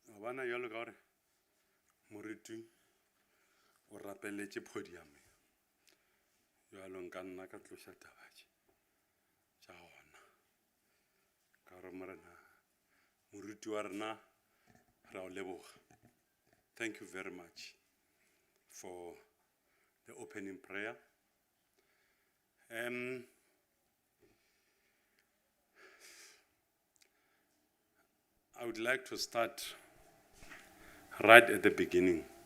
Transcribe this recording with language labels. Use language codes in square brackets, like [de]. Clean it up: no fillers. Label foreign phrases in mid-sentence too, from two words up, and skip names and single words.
[nso] bona jalo ka gore moriti o rapeletše podium jalo nka nna ka tloša tabatše tša gona ka gore moriti wa rena re a o leboga. [en] Thank you very much for the opening prayer. I would like to start right at the beginning.